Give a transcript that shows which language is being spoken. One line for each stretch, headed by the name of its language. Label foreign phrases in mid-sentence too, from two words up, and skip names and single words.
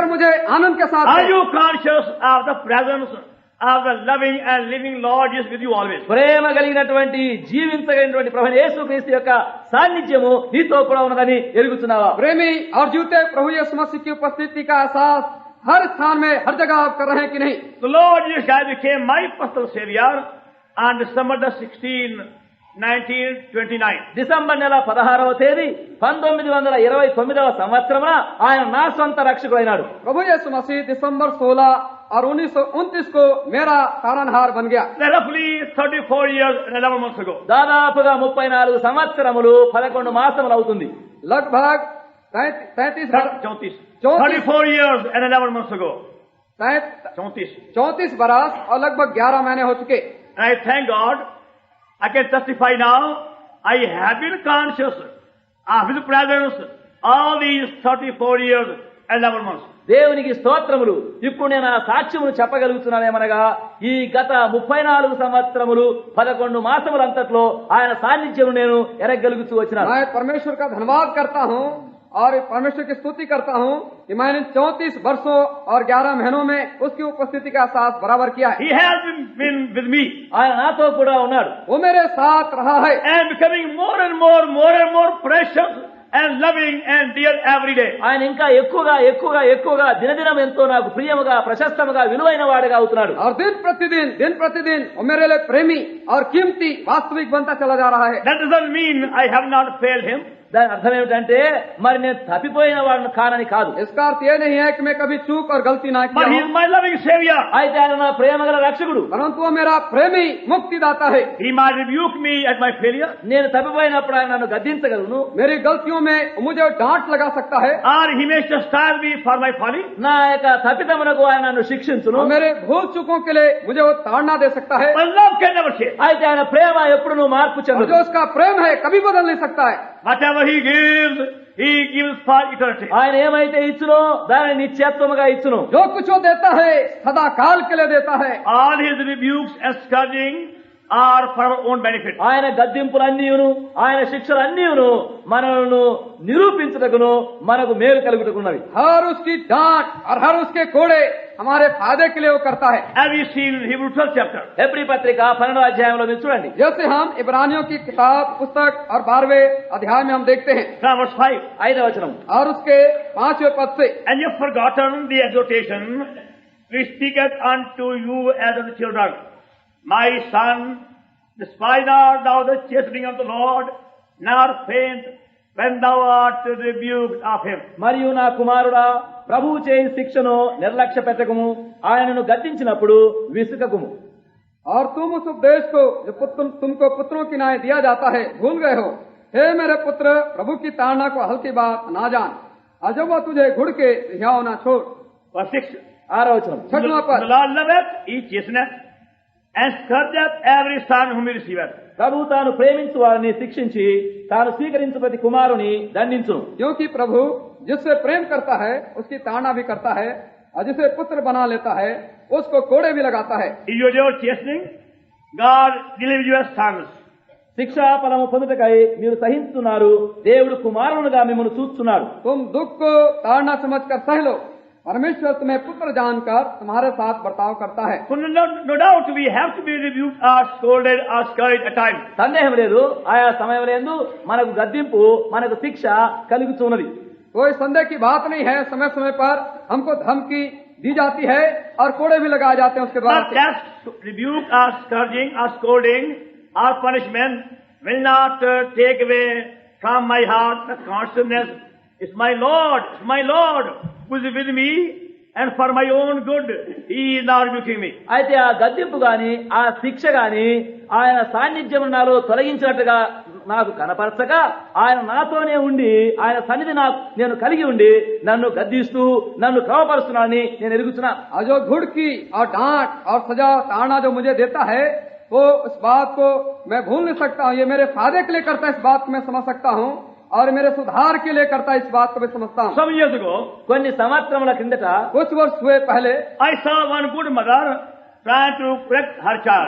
Hindi: कर मुझे आनंद के साथ
English: Are
Hindi: कहें।
English: you conscious of the presence of the loving and living Lord is with you always?
Telugu: ప్రేమ కలిగినటువంటి, జీవించగలిగినటువంటి ప్రభువైన యేసుక్రీస్తు యొక్క సాన్నిధ్యము నీతో కూడా ఉన్నదని ఎరుగుతున్నావా?
Hindi: प्रेमी और जीवते प्रभु यीशु मसीह की उपस्थिति का एहसास हर स्थान में, हर जगह आप कर रहे हैं कि नहीं?
English: The Lord Jesus Christ became my personal Savior on December the 16th, 1929.
Telugu: డిసెంబర్ నెల 16వ తేదీ 1929వ సంవత్సరమున ఆయన నా సొంత రక్షకుడైనాడు.
Hindi: प्रभु यीशु मसीह दिसंबर 16 और 1929 को मेरा तारनहार बन गया।
English: Roughly 34 years and 11 months ago.
Telugu: దాదాపుగా 34 సంవత్సరములు 11 మాసములు అవుతుంది.
Hindi: लगभग 33
English: 34 years and 11 months ago.
Hindi: 34 बरस और लगभग 11 महीने हो चुके।
English: And I thank God, I can testify now, I have been conscious of His presence all these 34 years and 11 months.
Telugu: దేవునికి స్తోత్రములు. ఇప్పుడు నేను ఆ సాక్ష్యమును చెప్పగలుగుతున్నానేమనగా, ఈ గత 34 సంవత్సరములు 11 మాసములంతట్లో ఆయన సాన్నిధ్యము నేను ఎరగలుగుతూ వచ్చినాను.
Hindi: मैं परमेश्वर का धन्यवाद करता हूँ और परमेश्वर की स्तुति करता हूँ कि मैंने 34 वर्षों और 11 महीनों में उसकी उपस्थिति का एहसास बराबर किया है।
English: He has been with me
Telugu: ఆయన నాతో కూడా ఉన్నాడు.
Hindi: वो मेरे साथ रहा है
English: and becoming more and more precious and loving and dear every day.
Telugu: ఆయన ఇంకా ఎక్కువగా దినదినం ఎంతో నాకు ప్రియముగా, ప్రశస్తముగా, విలువైన వాడిగా అవుతున్నాడు.
Hindi: और दिन प्रतिदिन वो मेरे लिए प्रेमी और कीमती वास्तविक बनता चला जा रहा है।
English: That doesn't mean I have not failed Him.
Telugu: దాని అర్థం ఏమిటంటే మరి నేను తప్పిపోయిన వాడిని కానని కాదు.
Hindi: इसका अर्थ ये नहीं है कि मैं कभी चूक और गलती ना
English: But
Hindi: किया
English: He
Hindi: हूं,
English: is my loving Savior.
Telugu: అయితే ఆయన నా ప్రేమ గల రక్షకుడు.
Hindi: परंतु वो मेरा प्रेमी मुक्तिदाता है।
English: He might rebuke me at my failure,
Telugu: నేను తప్పిపోయినప్పుడు ఆయన నన్ను గద్దించగలను,
Hindi: मेरी गलतियों में मुझे डांट लगा सकता है,
English: or He may chastise me for my folly.
Telugu: నా యొక్క తప్పిదమునకు ఆయన నన్ను శిక్షించును.
Hindi: और मेरे भूल चूकों के लिए मुझे वो ताड़ना दे सकता है।
English: But love can never change.
Telugu: అయితే ఆయన ప్రేమ ఎప్పుడు నువ్వు మార్పు
Hindi: और
Telugu: చెందదు.
Hindi: जो उसका प्रेम है कभी बदल नहीं सकता है।
English: Whatever He gives for eternity.
Telugu: ఆయన ఏమైతే ఇచ్చునో దానిని నిత్యత్వముగా ఇచ్చును.
Hindi: जो कुछ वो देता है सदा काल के लिए देता है।
English: All His rebukes and scourging are for our own benefit.
Telugu: ఆయన గద్దింపులన్నీయును ఆయన శిక్షలన్నీయును మనల్ని నిరూపించుటకును మనకు మేలు కలుగుటకున్నవి.
Hindi: हर उसकी डांट और हर उसके कोड़े हमारे फायदे के लिए वो करता है।
English: As we see in Hebrews 12th chapter.
Telugu: హెబ్రీ పత్రిక 12వ అధ్యాయంలో మీరు చూడండి.
Hindi: जैसे हम इब्रानियों की किताब पुस्तक और 12वें अध्याय में हम देखते हैं,
English: From verse 5.
Telugu: 5వ వచనం.
Hindi: और उसके 5वें पद से,
English: And you have forgotten the exhortation which speaketh unto you as unto children. My son, despise not thou the chastening of the Lord, nor faint when thou art rebuked of Him.
Telugu: మరియు నా కుమారుడా ప్రభువు చేయి శిక్షను నిర్లక్ష్య పెట్టకము, ఆయనను గద్దించినప్పుడు విసుకకుము.
Hindi: और तुम उस उपदेश को जो तुमको पुत्रों की न्याय दिया जाता है भूल गए हो। हे मेरे पुत्र, प्रभु की ताड़ना को हल्की बात ना जान, और जब वह तुझे घुड़ के रिहाओ ना छोड़।
English: Verse 6.
Telugu: 6వ వచనం.
Hindi: 6वां पद,
English: The Lord loveth, He chasteneth, and scourgeth every son whom He receiveth.
Telugu: ప్రభు తాను ప్రేమించు వారిని శిక్షించి తాను స్వీకరించు ప్రతి కుమారుని దండించును.
Hindi: क्योंकि प्रभु जिससे प्रेम करता है उसकी ताड़ना भी करता है, और जिसे पुत्र बना लेता है उसको कोड़े भी लगाता है।
English: If you are chastening, God delivers you as sons.
Telugu: శిక్షా ఫలము పొందుటకై మీరు సహించుతున్నారు, దేవుడు కుమారునుగా మిమ్మల్ని చూస్తున్నాడు.
Hindi: तुम दुख को ताड़ना समझकर सह लो, परमेश्वर तुम्हें पुत्र जानकर तुम्हारे साथ बर्ताव करता है।
English: So no doubt we have to be rebuked or scolded or scourged at times.
Telugu: సందేహం లేదు, ఆయా సమయంలో మనకు గద్దింపు మనకు శిక్ష కలుగుతున్నది.
Hindi: कोई संदेह की बात नहीं है, समय समय पर हमको धमकी दी जाती है और कोड़े भी लगाए जाते हैं उसके द्वारा
English: But that rebuke or scourging or scolding or punishment will not take away from my heart the consciousness, it's my Lord who is with me, and for my own good He is now rebuking me.
Telugu: అయితే ఆ గద్దింపు గాని ఆ శిక్ష గాని ఆయన సాన్నిధ్యం నాలో తొలగించినట్టుగా నాకు కనపరచక ఆయన నాతోనే ఉండి ఆయన సన్నిధి నేను కలిగి ఉండి నన్ను గద్దిస్తూ నన్ను క్రమపరుస్తున్నానని నేను ఎరుగుతున్నాను.
Hindi: और जो घुड़की और डांट और सजा ताड़ना जो मुझे देता है वो इस बात को मैं भूल नहीं सकता हूँ। ये मेरे फायदे के लिए करता है, इस बात को मैं समझ सकता हूँ, और मेरे सुधार के लिए करता है, इस बात को मैं समझता हूँ।
English: Some years ago,
Telugu: కొన్ని సంవత్సరముల కిందట
Hindi: कुछ वर्ष हुए पहले
English: I saw one good mother trying to correct her child.